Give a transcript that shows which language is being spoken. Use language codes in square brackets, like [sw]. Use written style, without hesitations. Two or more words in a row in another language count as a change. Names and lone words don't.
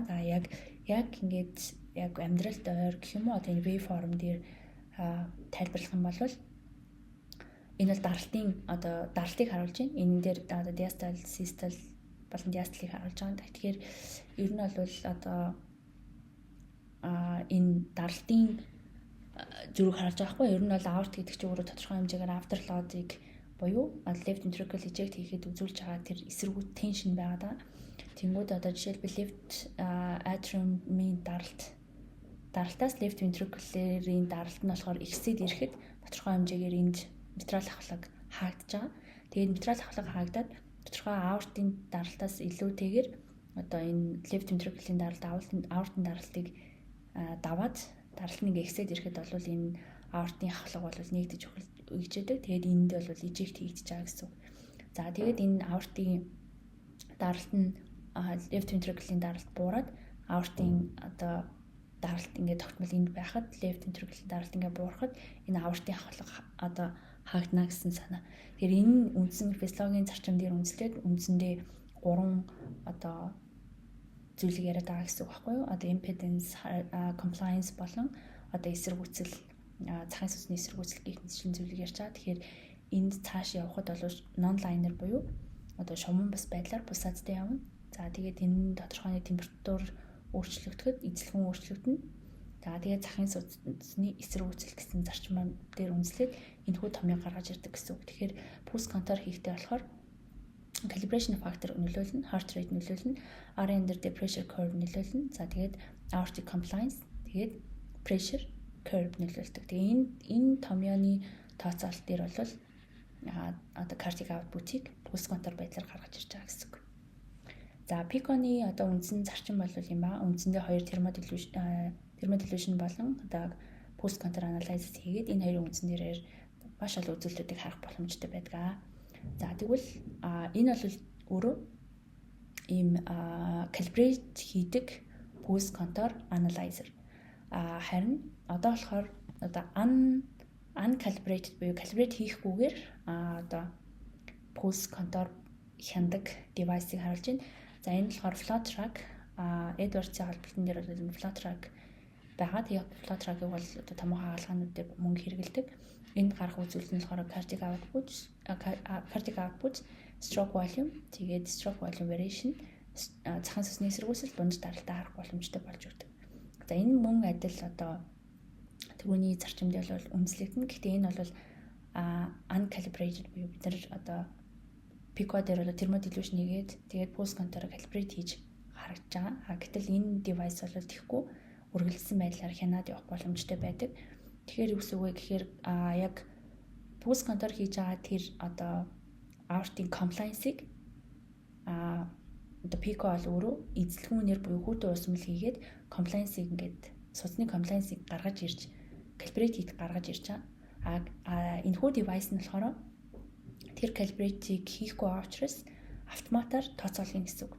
[mn] За яг ингээд яг амьдралд ойр гэх юм уу одоо энэ waveform дээр тайлбарлах юм бол энэ бол даралтыг харуулж байна. Энэ дээр одоо [en] diastole, systole [mn] болон diastole-ыг харуулж байгаа. Тэгэхээр ер нь бол одоо энэ даралтын зүрх харж байгаа хгүй. Ер нь бол aort гэдэг чинь өөрөө тодорхой хэмжээгээр afterload-ыг буюу [en] left ventricle eject [mn] хийхэд үзүүлж байгаа тэр эсэргүүц tension байгаа даа. Тэнгүүд одоо жишээлбэл [en] left atrium-ийн [mn] даралтаас [en] left ventricle-ийн [mn] даралт нь болохоор exceed ирэхэд тодорхой хэмжээгээр энд митрал ахлаг хаагдж байгаа. Тэгээд митрал ахлаг хаагдаад тодорхой aortын даралтаас илүүтэйгээр одоо энэ [en] left ventricle-ийн [mn] даралт aortын даралтыг даваад даралт нэг exceed ирэхэд бол энэ aortын ахлаг бол нэгдэж өгчээдэг. Тэгээд энд бол eject хийгдэж байгаа гэсэн. За тэгээд энэ aortын даралт нь [en] left ventricle-ийн [mn] даралт буураад aortын одоо даралт ингээд тогтмол энд байхад [en] left ventricle-ийн [mn] даралт ингээд буурахад энэ aortын ахлаг одоо хаагдана гэсэн санаа. Тэгэхээр энэ үндсэн физиологийн зарчим дээр үндэслээд үндсэндээ 3 одоо зүйлийг яриад байгаа гэсэн үг байхгүй юу? Одоо [en] impedance, compliance [mn] болон одоо эсэргүүцэл захын сүнсний эсэргүүцэл гэх мэт зүйлийг ярьж байгаа. Тэгэхээр энд цааш явхад бол non-linear буюу одоо шуман бас байдлаар бусаадтай явна. За тэгээд энэ тодорхой нэг температур өөрчлөгдөхөд эзлэгэн өөрчлөгдөнө. За тэгээд захын сүнсний эсэргүүцэл гэсэн зарчмаар дээр үндэслээд энэхүү томьёог гаргаж ирдэг гэсэн үг. Тэгэхээр [en] pulse contour [mn] хийхдээ болохоор [en] calibration factor [mn] нөлөөлнө, [en] heart rate [mn] нөлөөлнө, RN дээр [en] pressure curve [mn] нөлөөлнө. За тэгээд [en] aortic compliance [mn] тэгээд [en] pressure curve [mn] нөлөөлдөг. Тэгээ энэ томьёоны тооцоолт дээр бол одоо [en] cardiac output-ийг pulse contour [mn] байдлаар гаргаж ирж байгаа гэсэн үг. За Pico-ны одоо үндсэн зарчим бол юм ба үндсэндээ 2 thermodilation болон одоо [en] pulse contour analysis [mn] хийгээд энэ хоёрын үндсэн дээрээр маш олон үзүүлэлтүүдийг харах боломжтой байдаг. За тэгвэл энэ бол өөрөө ийм calibrate хийдэг [en] pulse contour analyzer. [mn] Харин одоо болохоор одоо uncalibrated буюу calibrate хийхгүйгээр одоо [en] pulse contour [mn] хяндаг device-ыг харуулж байна. За энэ болохоор FlowTrack Edwards-ийн холболтон дээр бол энэ FlowTrack байгаа. Тэгээ FlowTrack-ыг бол одоо томоохон хаалганууд дээр мөнгө хэрэглэдэг. Энд гарах үзүүлэлт нь болохоор [en] cardiac output, stroke volume, [mn] тэгээд [en] stroke volume variation, [mn] захын сүнсний эсэргүүцэл дунд даралтаа харах боломжтой болж өгдөг. За энэ мөн адил одоо түрүүний зарчимд бол үндэслэгдэнэ. Гэхдээ энэ бол uncalibrated буюу бид нар одоо Pico дээр бол thermodilation хийгээд тэгээд [en] pulse contour calibrate [mn] хийж харагдж байгаа. Гэтэл энэ device бол тэхгүй үргэлжлсэн байдлаар хянаад явах боломжтой байдаг. Тэгэхээр юу гэсэн үг вэ гэхээр яг [en] pulse contour [mn] хийж байгаа тэр одоо [en] aortic compliance-ыг [mn] одоо Pico бол өөрөө эзлэгүүнээр буюу хүүтэн уусмал хийгээд compliance-ыг ингээд судасны compliance-ыг гаргаж ирж calibrate хийж гаргаж ирж байгаа. Энэхүү device нь болохоор тэр calibrate-ийг хийхгүй байгаа учраас автоматар тооцоолгын гэсэн үг.